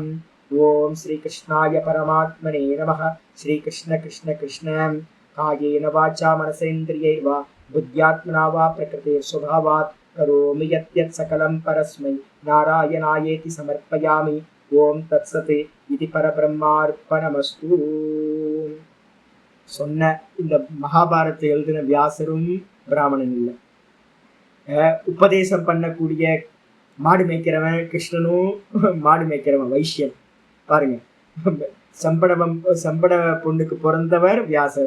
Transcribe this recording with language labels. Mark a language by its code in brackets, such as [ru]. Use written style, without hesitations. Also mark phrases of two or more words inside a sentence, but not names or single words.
[sa] ओम श्रीकृष्णाय परमात्मने नमः. श्रीकृष्ण कृष्ण कृष्ण. कायेन वाचा मनसेन्द्रियैर्वा बुद्ध्यात्मना वा प्रकृते स्वभावात् करोमि यत् सकलं परस्मै नारायणायेति समर्पयामि. ओम तत्सत्. इति परब्रह्मार्पणमस्तु. [ta] சொன்ன இந்த மகாபாரத்தை எழுதின வியாசரும் பிராமணன் இல்லை. உபதேசம் பண்ணக்கூடிய மாடு மேய்க்கிறவன் கிருஷ்ணனும், மாடு மேய்க்கிறவன் வைஷ்யன். பாருங்க, சம்பட பொண்ணுக்கு பிறந்தவர் வியாசர்.